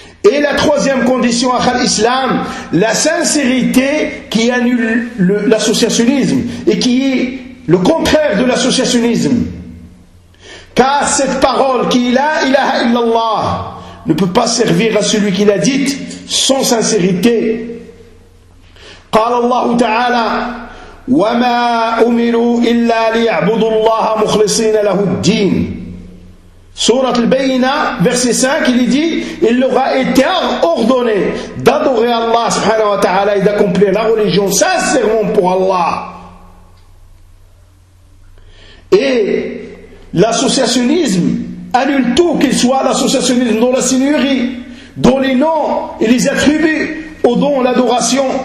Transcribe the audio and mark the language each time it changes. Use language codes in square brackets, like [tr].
[fr] Et la troisième condition à l'islam, la sincérité qui annule l'associationnisme et qui est le contraire de l'associationnisme. Car cette parole qui est la ilaha illallah ne peut pas servir à celui qui l'a dite sans sincérité. [ar] قال الله تعالى: وما أمروا إلا ليعبدوا الله مخلصين له الدين. [fr] سورة البينة verset 5 il dit: il leur a été ordonné d'adorer Allah subhanahu wa ta'ala et d'accomplir la religion sincèrement pour Allah. Et l'associationnisme annule tout, qu'il soit l'associationnisme dans la seigneurie, dans les noms et les attributs, ou dans l'adoration.